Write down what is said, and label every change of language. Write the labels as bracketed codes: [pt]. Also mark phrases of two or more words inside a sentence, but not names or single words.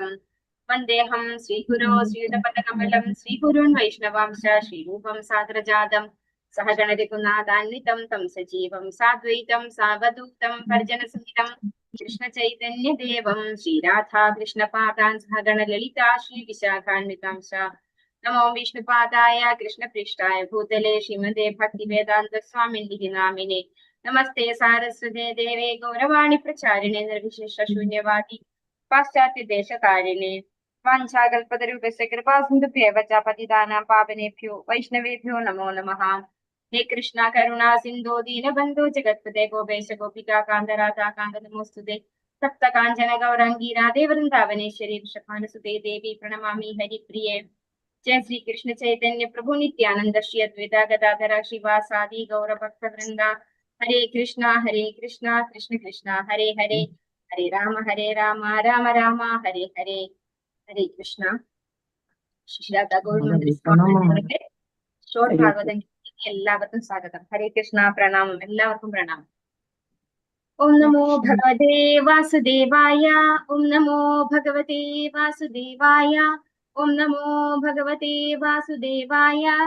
[sa] വന്ദേഹം ശ്രീഗുരോ ശ്രീയുതപദകമലം ശ്രീഗുരുൻ വൈഷ്ണവാംശ ശ്രീരൂപം സാഗ്രജാതം സഹഗണരഘുനാഥാന്വിതം തം സജീവം സാദ്വൈതം സാവധൂതം പരിജനസഹിതം കൃഷ്ണ ചൈതന്യദേവം ശ്രീരാധാ കൃഷ്ണപാദാൻ സഹഗണ ലളിതാ ശ്രീ വിശാഖാന്വിതാംശ. നമോ വിഷ്ണുപാദായ കൃഷ്ണപൃഷ്ഠായ ഭൂതലേ ശ്രീമതേ ഭക്തിവേദാന്ത സ്വാമിനിധി നാമിനെ. നമസ്തേ സാരസ്വതേ ദേവേ ഗൗരവാണി പ്രചാരിണേ നിർവിശേഷ ശൂന്യവാദി പാശ്ചാത്യ ദേശകാരിണേ. വാഞ്ചാകൽപതരൂപസ്യ കൃപാസിന്ധുഭ്യവ ച പതിതാനാം പാവനേഭ്യോ വൈഷ്ണവേഭ്യോ നമോ നമഃ. हे कृष्णा करुणा सिंधु दीनबंधु जगत्पते गोपेश गोपिका कांत राधा कांत नमोस्तुते. सप्त कांचन गौरांगी राधे वृंदावनेश्वरी वृषभानुसुते देवी प्रणमामि हरिप्रिये. जय श्री कृष्ण चैतन्य प्रभु नित्यानंद श्री अद्वैता गदाधर श्रीवासादि गौर भक्त वृंदा. हरे कृष्णा कृष्ण कृष्ण हरे हरे हरे राम राम राम हरे हरे. हरे कृष्णा. [ml] ശ്രീരാധാ ഗോവിന്ദ ഷോർട്ട് ഭാഗവതം എല്ലാവർക്കും സ്വാഗതം. ഹരേ കൃഷ്ണ പ്രണാമം. എല്ലാവർക്കും പ്രണാമം. [sa] ഓം നമോ ഭഗവതേ വാസുദേവായ. ഓം നമോ ഭഗവതേ വാസുദേവായ. ഓം നമോ ഭഗവതേ വാസുദേവായ.